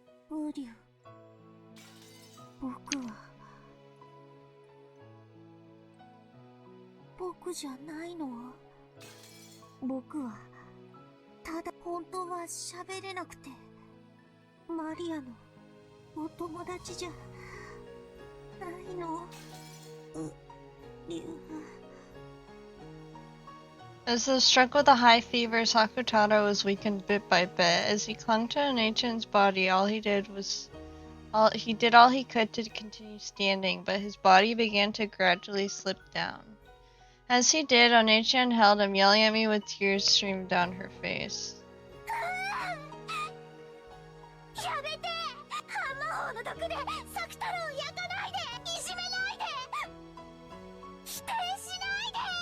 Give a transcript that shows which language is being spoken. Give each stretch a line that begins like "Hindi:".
Japanese: ウリュウ、僕じゃないの。僕はただ本当は喋れなくて、マリアのお友達じゃないの。ウリュウ。
English: As though struck with a high fever, Sakutaro was weakened bit by bit. As he clung to Onichan's body, all he did all he could to continue standing, but his body began to gradually slip down. As he did, Onichan held him, yelling at me with tears streaming down her face.
Japanese: やめて。魔法の毒でサク太郎を焼かないで。いじめないで。否定しないで。